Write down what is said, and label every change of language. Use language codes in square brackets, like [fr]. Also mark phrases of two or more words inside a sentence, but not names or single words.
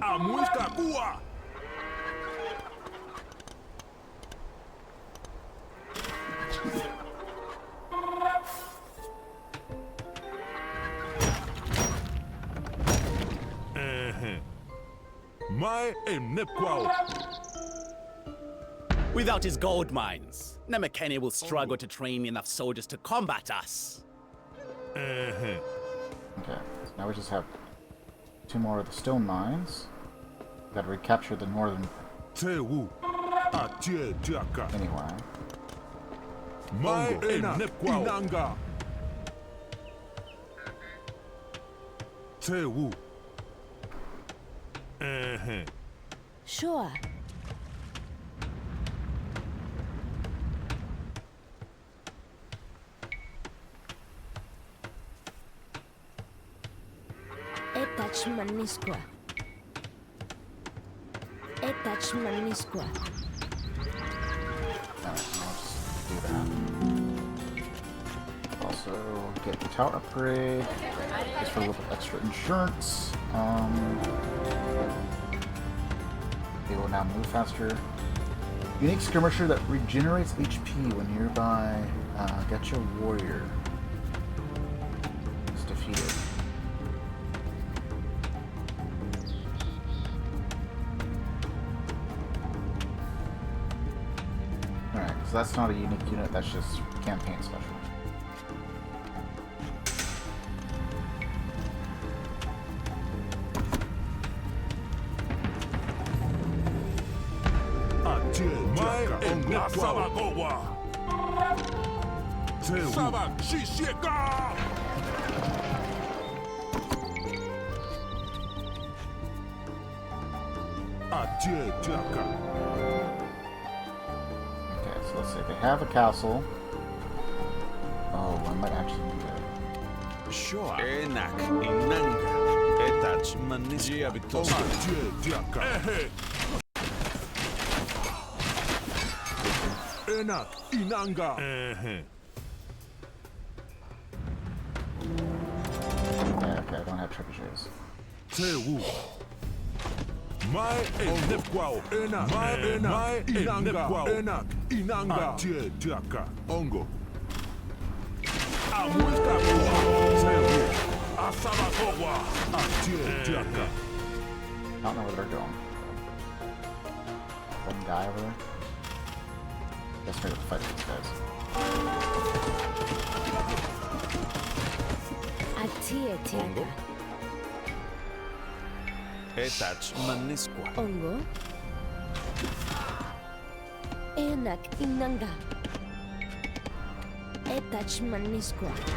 [chb] Amuisca Kua. Mai Nemequene. [en] Without his gold mines, Nemequene will struggle to train enough soldiers to combat us. Okay, so now we just have 2 more of the stone mines. Gotta recapture the northern. [chb] Tewu. Atie tiaka. [en] Anyway. [chb] Mai Nemequene. Inanga. Tewu. [en] Sure. [chb] Etach Manisqua. Etach Manisqua. [en] Alright, I'll just do that. Also, get the tower upgrade. Just for a little bit extra insurance. They will now move faster. Unique skirmisher that regenerates HP when nearby. Getcha warrior is defeated. Alright, so that's not a unique unit, that's just campaign special. [chb] Asabakowa. Sabak Shisheka. Atie tiaka. [en] Okay, so let's say they have a castle. Oh, I might actually need to. Sure. [chb] Enak Inanga. Etach Manisia Victoria. Atie tiaka. Ehe. Enak Inanga. [en] Okay, I don't have trebuchets. [chb] Tewu. Mai Nemequene. Enak. Mai Inanga. Enak Inanga. Atie tiaka. Ongo. Amuisca Kua. Tewu. Asabakowa. Atie tiaka. [en] I don't know where they're going. One guy over there. Guess we're gonna fight these guys. [chb] Atie tiaka. Etach Manisqua. Ongo. Enak Inanga. Etach Manisqua.